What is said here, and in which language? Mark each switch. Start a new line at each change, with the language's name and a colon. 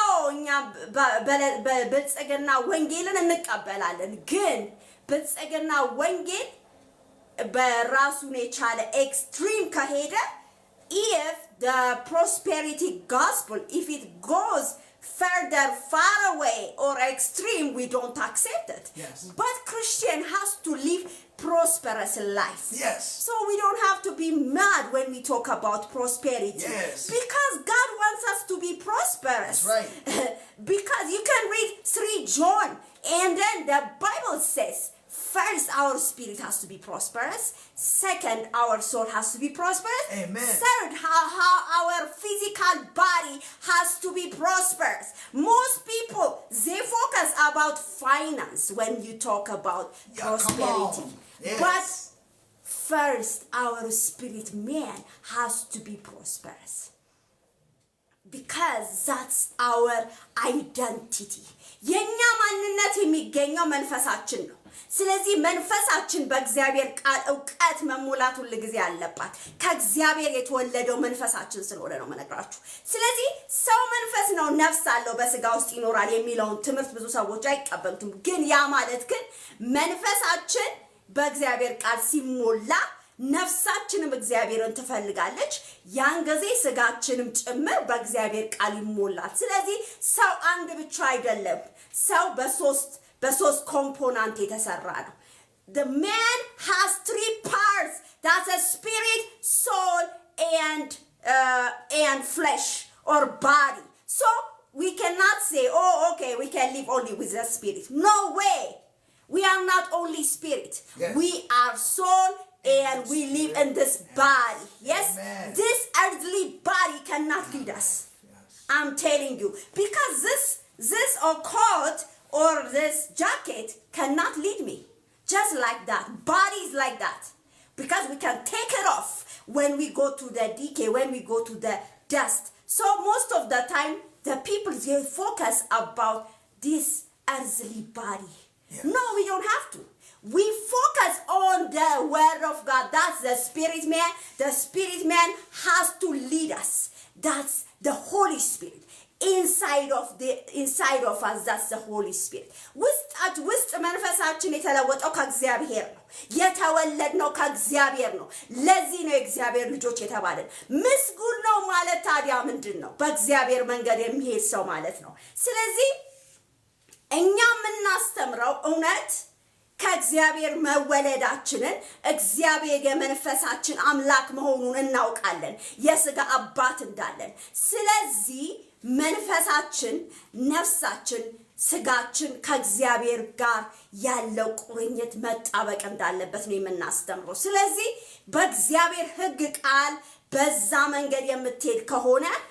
Amharic: እኛ በብልጽግና ወንጌልን እንቀበላለን። ግን ብልጽግና ወንጌል በራሱን የቻለ ኤክስትሪም ከሄደ
English: if the prosperity gospel, if it goes further, far away or extreme, we don't accept it. Yes. But Christian has to live prosperous life. Yes. So we don't have to be mad when we talk about prosperity. Yes. Because God wants us to be prosperous. That's right. Because you can read 3 John and then the Bible says, first, our spirit has to be prosperous. Second, our soul has to be prosperous. Amen. Third, how our physical body has to be prosperous. Most people, they focus about finance when you talk about prosperity. Come on. Yes. But first, our spirit man has to be prosperous. Because that's our identity.
Amharic: የኛ ማንነት የሚገኘው መንፈሳችን ነው። ስለዚህ መንፈሳችን በእግዚአብሔር ቃል ዕውቀት መሞላት ሁሉ ጊዜ አለባት። ከእግዚአብሔር የተወለደው መንፈሳችን ስለሆነ ነው መነግራችሁ። ስለዚህ ሰው መንፈስ ነው ነፍስ አለው በስጋ ውስጥ ይኖራል የሚለውን ትምህርት ብዙ ሰዎች አይቀበሉትም። ግን ያ ማለት ግን መንፈሳችን በእግዚአብሔር ቃል ሲሞላ ነፍሳችንም እግዚአብሔርን ትፈልጋለች። ያን ጊዜ ስጋችንም ጭምር በእግዚአብሔር ቃል ይሞላል። ስለዚህ ሰው አንድ ብቻ አይደለም። ሰው በሶስት ኮምፖነንት የተሰራ ነው።
English: The man has 3 parts. That's a spirit, soul, and flesh or body. So we cannot say, oh, okay, we can live only with the spirit. No way. We are not only spirit. Yes. We are soul and we live in this body. Yes? Amen. This earthly body cannot lead us. Yes. I'm telling you. Because this or coat or this jacket cannot lead me. Just like that. Body is like that. Because we can take it off when we go to the decay, when we go to the dust. So most of the time, the people, they focus about this earthly body. Yes. No, we don't have to. We focus on the word of God. That's the spirit man. The spirit man has to lead us. That's the Holy Spirit. Inside of us, that's the Holy Spirit.
Amharic: ውስጥ መንፈሳችን የተለወጠው ከእግዚአብሔር ነው። የተወለድነው ከእግዚአብሔር ነው። ለዚህ ነው የእግዚአብሔር ልጆች የተባለን። ምስጉን ነው ማለት ታዲያ ምንድን ነው? በእግዚአብሔር መንገድ የሚሄድ ሰው ማለት ነው። ስለዚህ እኛ የምናስተምረው እውነት ከእግዚአብሔር መወለዳችንን እግዚአብሔር የመንፈሳችን አምላክ መሆኑን እናውቃለን። የሥጋ አባት እንዳለን። ስለዚህ መንፈሳችን፣ ነፍሳችን፣ ስጋችን ከእግዚአብሔር ጋር ያለው ቁርኝት መጣበቅ እንዳለበት ነው የምናስተምረው። ስለዚህ በእግዚአብሔር ሕግ ቃል በዛ መንገድ የምትሄድ ከሆነ